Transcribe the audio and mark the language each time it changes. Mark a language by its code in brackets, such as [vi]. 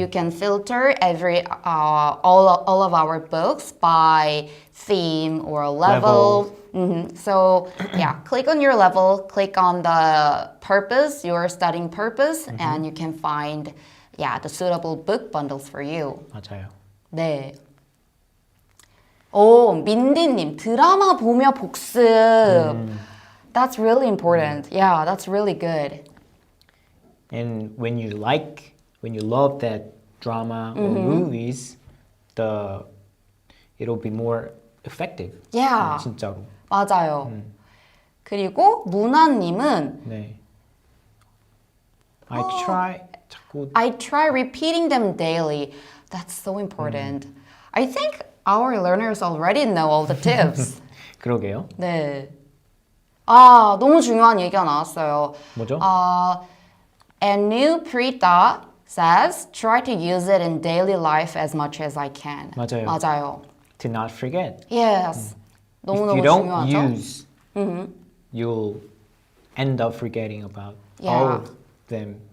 [en] you can filter all of our books by theme or level. So yeah, click on your level, click on the purpose, your studying purpose, and you can find the suitable book bundles for you. [ko] 맞아요. 네. 오, 민디님, 드라마 보며 복습. [en] That's really important. Yeah, that's really good. And when you love that drama or movies, it'll be more effective. Yeah. [ko] 진짜로. 맞아요. 그리고 무나님은 네. 자꾸 [en] I try repeating them daily. That's so important. I think our learners already know all the tips. [ko] 그러게요. 네. 아, 너무 중요한 얘기가 나왔어요. 뭐죠? [en] Anu Prita says, try to use it in daily life as much as I can. [ko] 맞아요. 맞아요. [en] To not forget. Yes. If you [ko] 너무너무 [en] don't [ko] 중요하죠? [en] use, you'll end up forgetting about Yeah. all of them.